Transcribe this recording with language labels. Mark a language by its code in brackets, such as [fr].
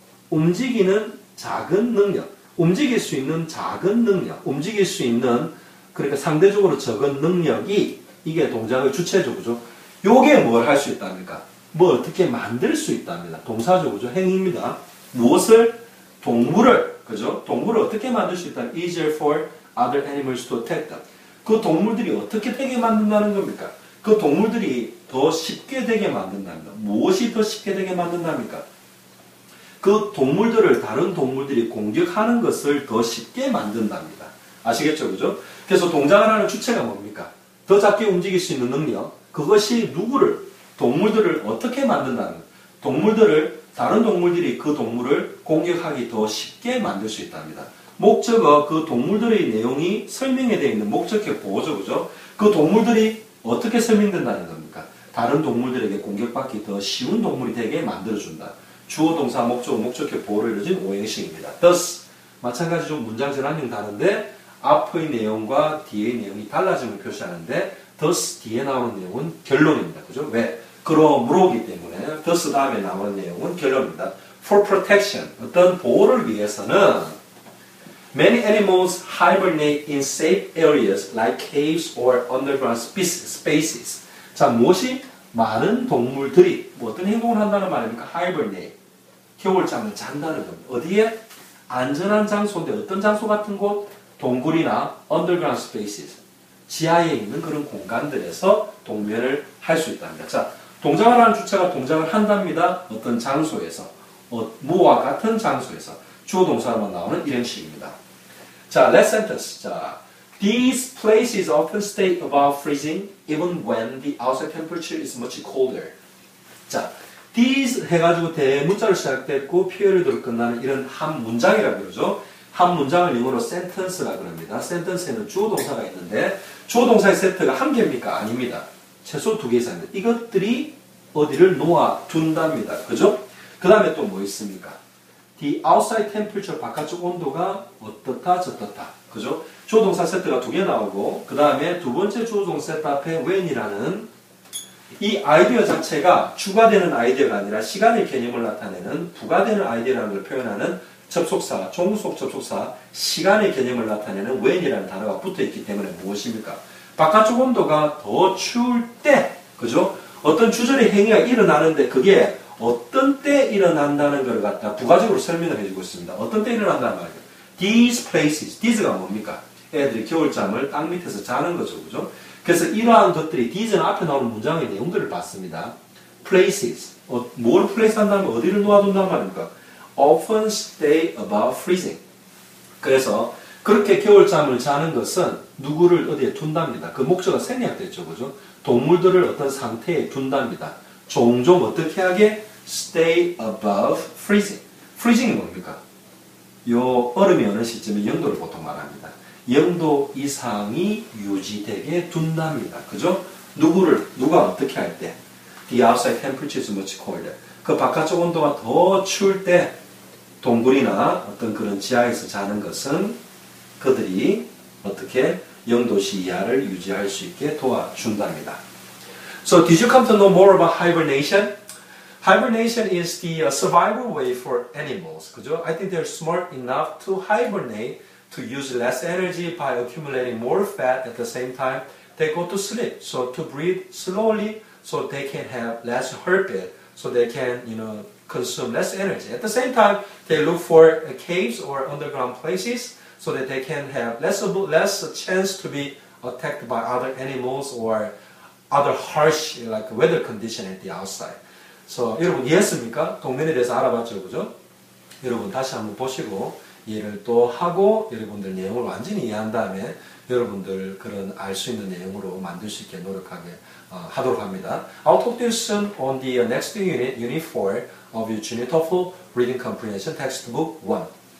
[ko] 움직이는 작은 능력, 움직일 수 있는 작은 능력, 움직일 수 있는, 그러니까 상대적으로 적은 능력이 이게 동작의 주체죠, 그죠? 요게 뭘 할 수 있답니까? 뭐 어떻게 만들 수 있답니다. 동사죠, 그죠? 행위입니다. 무엇을? 동물을, 그죠? 동물을 어떻게 만들 수 있다? [en] Easier for other animals to attack them. [ko] 그 동물들이 어떻게 되게 만든다는 겁니까? 그 동물들이 더 쉽게 되게 만든답니다. 무엇이 더 쉽게 되게 만든답니까? 그 동물들을 다른 동물들이 공격하는 것을 더 쉽게 만든답니다. 아시겠죠? 그죠? 그래서 동작을 하는 주체가 뭡니까? 더 작게 움직일 수 있는 능력. 그것이 동물들을 어떻게 만든다는 거예요. 다른 동물들이 그 동물을 공격하기 더 쉽게 만들 수 있답니다. 목적어, 그 동물들의 내용이 설명에 되어 있는 목적격 보호죠, 그죠? 그 동물들이 어떻게 설명된다는 겁니까? 다른 동물들에게 공격받기 더 쉬운 동물이 되게 만들어준다. 주어, 동사, 목적어, 목적격 보호를 이루어진 5형식입니다. thus, 마찬가지로 문장 전환형 다른데 앞의 내용과 뒤의 내용이 달라짐을 표시하는데 thus 뒤에 나오는 내용은 결론입니다. 그죠? 왜? 그러므로기 때문에 thus 다음에 나오는 내용은 결론입니다. [en] For protection, [ko] 어떤 보호를 위해서는 [en] many animals hibernate in safe areas like caves or underground spaces. [ko] 자, 무엇이? 많은 동물들이 어떤 행동을 한다는 말입니까? [en] hibernate. [ko] 겨울잠을 잔다는 겁니다. 어디에? 안전한 장소인데 어떤 장소 같은 곳? 동굴이나 [en] underground spaces. [ko] 지하에 있는 그런 공간들에서 동면을 할 수 있답니다. 자, 동작을 하는 주체가 동작을 한답니다. 어떤 장소에서. 뭐와 같은 장소에서. 주어 동사로만 나오는 일형식입니다. [en] 자, last sentence. 자, these places often stay above freezing even when the outside temperature is much colder. [ko] 자, these 해가지고 대문자로 시작됐고 피어리드로 끝나는 이런 한 문장이라고 그러죠. 한 문장을 영어로 sentence라고 합니다. sentence에는 주어 동사가 있는데 주어 동사의 세트가 한 개입니까? 아닙니다. 최소 2개 이상인데 이것들이 어디를 놓아둔답니다. 그죠? 그 다음에 또 뭐 있습니까? [en] The outside temperature, [ko] 바깥쪽 온도가 어떻다 저떻다. 그죠? 주어 동사 세트가 2개 나오고 그 다음에 두 번째 주어 동사 세트 앞에 when이라는 이 아이디어 자체가 추가되는 아이디어가 아니라 시간의 개념을 나타내는 부가되는 아이디어라는 걸 표현하는 접속사, 종속 접속사, 시간의 개념을 나타내는 when이라는 단어가 붙어있기 때문에 무엇입니까? 바깥쪽 온도가 더 추울 때, 그죠? 어떤 주절의 행위가 일어나는데 그게 어떤 때 일어난다는 걸 갖다 부가적으로 설명을 해주고 있습니다. 어떤 때 일어난다는 말이에요. [en] These places, [ko] these가 뭡니까? 애들이 겨울잠을 땅 밑에서 자는 거죠, 그죠? 그래서 이러한 것들이 these는 앞에 나오는 문장의 내용들을 봤습니다. places, 뭘 place 한다면 어디를 놓아둔단 말입니까? [en] often stay above freezing. [ko] 그래서 그렇게 겨울잠을 자는 것은 누구를 어디에 둔답니다. 그 목적은 생략됐죠. 그죠? 동물들을 어떤 상태에 둔답니다. 종종 어떻게 하게? [en] Stay above freezing. [ko] freezing이 뭡니까? 요 얼음이 어느 시점에 0도를 보통 말합니다. 0도 이상이 유지되게 둔답니다. 그죠? 누가 어떻게 할 때? [en] The outside temperature is much colder. [ko] 그 바깥쪽 온도가 더 추울 때 동굴이나 어떤 그런 지하에서 자는 것은 그들이 어떻게 0도씨 이하를 유지할 수 있게 도와준답니다. [en] So did you come to know more about hibernation? Hibernation is the survival way for animals. [ko] 그죠? [en] I think they're smart enough to hibernate to use less energy by accumulating more fat at the same time they go to sleep. So to breathe slowly so they can have less heartbeat so they can, consume less energy. At the same time, they look for caves or underground places so that they can have less chance to be attacked by other animals or other harsh like weather condition at the outside. [ko] So 여러분 이해했습니까? 동면에 대해서 알아봤죠, 그죠? 여러분 다시 한번 보시고 이해를 또 하고 여러분들 내용을 완전히 이해한 다음에 여러분들 그런 알 수 있는 내용으로 만들 수 있게 노력하게 하도록 합니다. [en] I'll talk to you soon on the next unit, Unit 4 of your Junior TOEFL Reading Comprehension Textbook 1.